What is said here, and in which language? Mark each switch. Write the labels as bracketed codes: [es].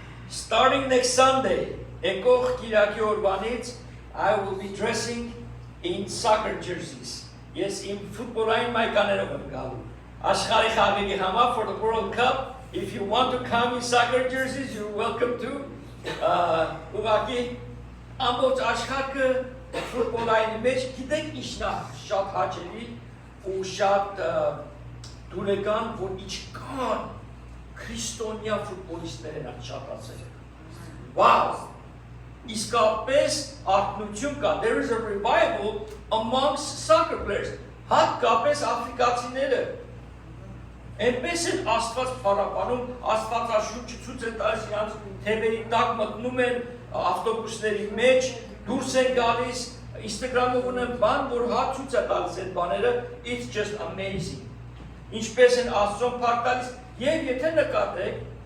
[en] Starting next Sunday, [hy] Եկող Կիրակի օրվանից [en] I will be dressing in soccer jerseys. Yes, in [hy] ֆուտբոլային մայկաներով եմ գալու։ Աշխարհի խաղերի համար [en] for the World Cup. If you want to come in soccer jerseys, you're welcome to. [hy] Ուղղակի ամբողջ աշխարհը ֆուտբոլային մեջ գիտեք ինչն է շատ հաճելի ու շատ դուրեկան որ ինչքան քրիստոնյա ֆուտբոլիստներ են շատացել։ Wow! Իսկապես արտնություն կա։ [en] There is a revival amongst soccer players. [hy] Հատկապես աֆրիկացիները։ Այնպես են Աստված փառաբանում, Աստվածաշունչը ցույց է տալիս իրանց թևերի տակ մտնում են ավտոբուսների մեջ, դուրս են գալիս, Instagram-ով ունեն բան, որ հատ ցույց է տալիս այդ բաները, [en] it's just amazing։ [hy] Ինչպես են Աստծուն փառք տալիս, եւ եթե նկատեք